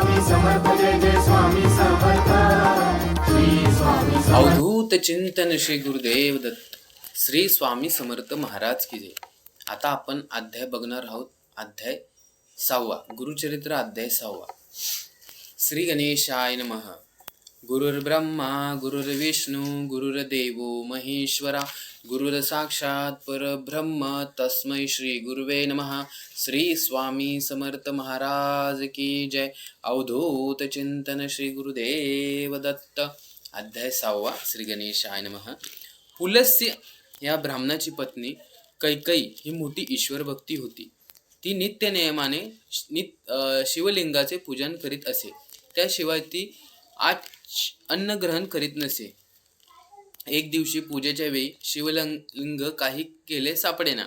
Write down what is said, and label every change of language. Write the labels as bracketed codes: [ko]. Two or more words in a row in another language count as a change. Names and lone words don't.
[mr] समर्थ जय जय स्वामी समर्थ श्री स्वामी समर्थ। अवधूत चिंतन श्री गुरुदेव दत्त श्री स्वामी समर्थ महाराज [hi] की जय। [mr] आता आपण अध्याय बघणार आहोत, अध्याय 6वा, गुरुचरित्र अध्याय 6वा। [sa] श्री गणेशाय नमः। गुरुर्ब्रह्मा गुरुर्विष्णू गुरुर्देवो महेश्वरा गुरुर्साक्षात् परब्रह्म तस्मै श्री गुरुवे नमः। [mr] श्री स्वामी समर्थ महाराज [hi] की जय। [mr] अवधूत चिंतन श्री गुरुदेव दत्त अध्याय 6वा। [sa] श्री गणेशाय नमः। [mr] पुलस्त्य या ब्राह्मणाची पत्नी कैकई ही मोठी ईश्वर भक्ती होती। ती नित्य नियमाने शिवलिंगाचे पूजन करीत असे, त्याशिवाय ती अन्न ग्रहण करीत नसे। एक दिवशी पूजेच्या वेळी शिवलिंग काही केले सापडेना।